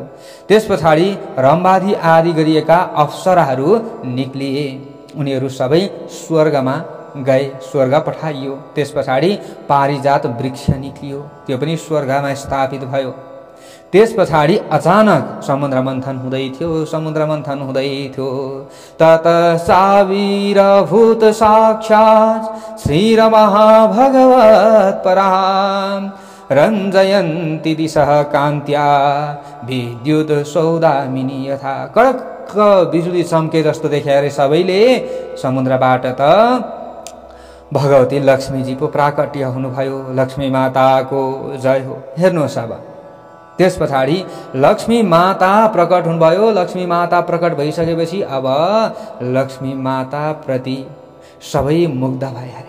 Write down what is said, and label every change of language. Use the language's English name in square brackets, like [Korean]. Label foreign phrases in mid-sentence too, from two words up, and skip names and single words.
[Nepali] त्यस पछाडि रम्भादि आदि गरिएका अप्सराहरू निक्लिए। उनीहरू सबै स्वर्गमा गए, स्वर्ग पठाइयो। त्यस पछाडि पारिजात वृक्ष निक्लियो, त्यो पनि स्वर्गमा स्थापित भयो। त्यस पछाडि अचानक समुद्र मन्थन हुँदै थियो। [Sanskrit] तत सावीरभूत साक्षात् श्रीरमहाभगवत् परां रञ्जयन्ति दिशः कान्त्या विद्युत सौदामिनी यथा। [Nepali] कडक्क बिजुली चम्के जस्तो देखे अरे सबैले। समुद्रबाट त भगवती लक्ष्मीजी पो प्राकट्य हुनुभयो। लक्ष्मी माताको जय हो। हेर्नुहोस्, अब त्यस पछाडि लक्ष्मी माता प्रकट हुनुभयो। लक्ष्मी माता प्रकट भइसकेपछि अब लक्ष्मी माता प्रति सबै मुग्ध भए अरे।